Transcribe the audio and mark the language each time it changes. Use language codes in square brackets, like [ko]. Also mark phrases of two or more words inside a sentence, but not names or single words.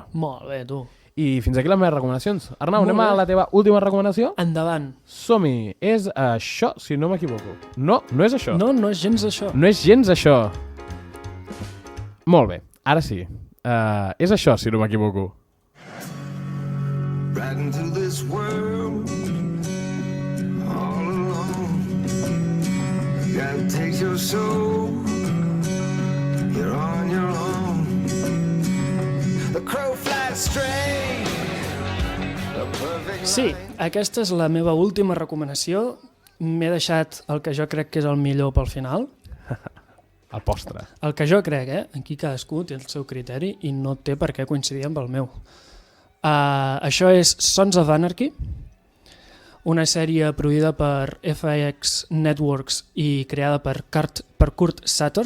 [ca] Molt bé, tu. I fins aquí les meves recomanacions. Arnau, anem a la teva última recomanació? Endavant. Som-hi. És això, si no m'equivoco. No, no és això. No, no és gens això. No és gens això. Molt bé, ara sí. És això, si no m'equivoco. [en] Right into this world all alone. Gotta take your soul. You're on your own. The crow flies straight. [ca] Sí, aquesta és la meva última recomanació. M'he deixat el que jo crec que és el millor pel final. El postre. El que jo crec, Aquí cadascú té el seu criteri i no té per què coincidir amb el meu. Això és Sons of Anarchy, una sèrie produïda per FX Networks i creada per Kurt Sutter.